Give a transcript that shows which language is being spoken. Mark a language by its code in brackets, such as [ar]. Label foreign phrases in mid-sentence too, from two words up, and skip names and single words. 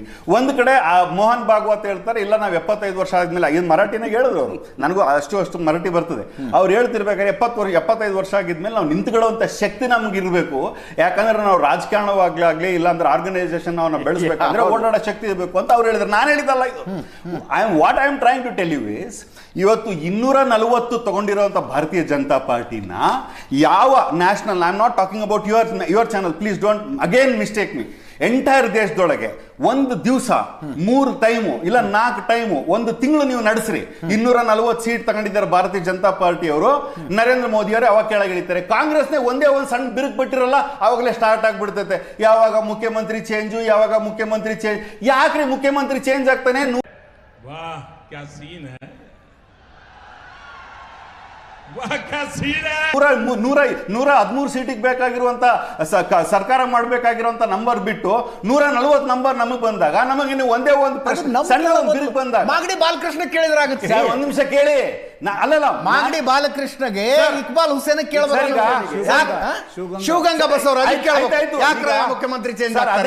[kn] ಒಂದ್ ಕಡೆ ಮೋಹನ್ ಭಾಗವತ್ ಹೇಳ್ತಾರೆ ಇಲ್ಲ ನಾವು 75 ವರ್ಷ ಆದ್ಮೇಲೆ, ಇದು ಮರಾಠಿನಾಗ ಹೇಳಿದ್ರು ಅವರು, ನನಗೂ ಅಷ್ಟು ಮರಾಠಿ ಬರ್ತದೆ. ಅವ್ರು ಹೇಳ್ತಿರ್ಬೇಕಾದ್ರೆ 75 ವರ್ಷ ಆಗಿದ್ಮೇಲೆ ನಾವು ನಿಂತ್ಕೊಳ್ಳುವಂತ ಶಕ್ತಿ ನಮ್ಗೆ ಇರಬೇಕು. ಯಾಕಂದ್ರೆ ನಾವು ರಾಜಕಾರಣವಾಗ್ಲಾಗ್ಲಿ ಇಲ್ಲಾಂದ್ರೆ ಆರ್ಗನೈಸೇಷನ್ ನಾವು ಬೆಳೆಸಬೇಕಂದ್ರೆ ಓಡಾಡೋ ಶಕ್ತಿ ಇರಬೇಕು ಅಂತ ಅವ್ರು ಹೇಳಿದ್ರು. ನಾನು ಹೇಳಿದಲ್ಲ ಇದು. [en] what I am trying to tell you is, [kn] ಇವತ್ತು 240 ತಗೊಂಡಿರುವಂತ ಭಾರತೀಯ ಜನತಾ ಪಾರ್ಟಿನ ಯಾವ ನ್ಯಾಷನಲ್, [en] I am not talking about your channel, please don't again mistake me, [kn] ಎಂಟೈರ್ ದೇಶದೊಳಗೆ ಒಂದು ದಿವಸ 3 ಟೈಮು ಇಲ್ಲ 4 ಟೈಮು ಒಂದು ತಿಂಗಳು ನೀವು ನಡೆಸ್ರಿ, 240 ಸೀಟ್ ತಗೊಂಡಿದ್ದಾರೆ ಭಾರತೀಯ ಜನತಾ ಪಾರ್ಟಿಯವರು. ನರೇಂದ್ರ ಮೋದಿ ಅವರೇ ಅವಾಗ ಕೆಳಗಿಳಿತಾರೆ. ಕಾಂಗ್ರೆಸ್ನೇ ಒಂದೇ ಒಂದು ಸಣ್ಣ ಬಿರುಕು ಬಿಟ್ಟಿರಲ್ಲ, ಅವಾಗಲೇ ಸ್ಟಾರ್ಟ್ ಆಗ್ಬಿಡ್ತೈತೆ ಯಾವಾಗ ಮುಖ್ಯಮಂತ್ರಿ ಚೇಂಜು, ಯಾವಾಗ ಮುಖ್ಯಮಂತ್ರಿ ಚೇಂಜ್. ಯಾಕ್ರಿ ಮುಖ್ಯಮಂತ್ರಿ ಚೇಂಜ್ ಆಗ್ತಾನೆ? [hi] वाह क्या सीन है, वाह क्या सीन है. [kn] 113 ಸೀಟಿಗೆ ಬೇಕಾಗಿರುವಂತ ಸರ್ಕಾರ ಮಾಡಬೇಕಾಗಿರುವಂತ ನಂಬರ್ ಬಿಟ್ಟು 140 ನಂಬರ್ ನಮಗೆ ಬಂದಾಗ ನಮಗೆ ಒಂದೇ ಒಂದು ಸಣ್ಣ ಬಿರುಕು ಬಂದಾಗ ಮಾಗಡಿ ಬಾಲಕೃಷ್ಣ ಕೇಳಿದ್ರಾಗುತ್ತೆ. ಒಂದ್ ನಿಮಿಷ ಕೇಳಿ, ಅಲ್ಲಲ್ಲ ಮಾಗಡಿ ಬಾಲಕೃಷ್ಣಗೆ ಇಕ್ಬಾಲ್ ಹುಸೇನ್ ಕೇಳಬೇಕು, ಶಿವಗಂಗಾ ಬಸವರಾಜ್ ಯಾಕ್ರ ಮುಖ್ಯಮಂತ್ರಿ ಚೇಂಜ್ ಆಗ್ತಾರೆ?